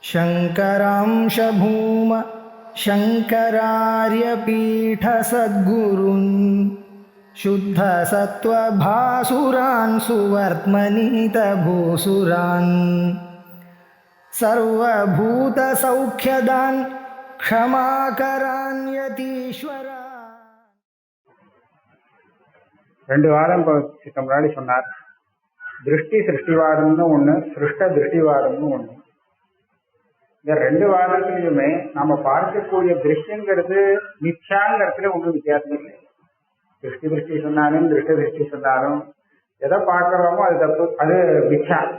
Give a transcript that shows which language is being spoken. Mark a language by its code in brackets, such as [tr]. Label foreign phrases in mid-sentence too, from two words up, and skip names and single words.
[sa] शङ्करांश भूम शङ्करार्यपीठसद्गुरून् शुद्धसत्त्वभासुरान् सुवर्त्मनीतभूसुरान् सर्वभूतसौख्यदान् क्षमाकरान् यतीश्वरा. [ta] 2 வாரம் முன்னாடி சொன்னார். திருஷ்டி சிருஷ்டிவாதம்னு ஒண்ணு, சிருஷ்ட திருஷ்டிவாதம்னு ஒண்ணு. இந்த 2 வாதத்திலையுமே நம்ம பார்க்கக்கூடிய திருஷ்டிங்கிறது மித்யாங்கிறதுல ஒன்றும் வித்தியாசம் இல்லை. திருஷ்டி சொன்னாலும் திருஷ்ட திருஷ்டி சொன்னாலும் எதை பார்க்கிறோமோ அது தப்பு, அது மித்யா.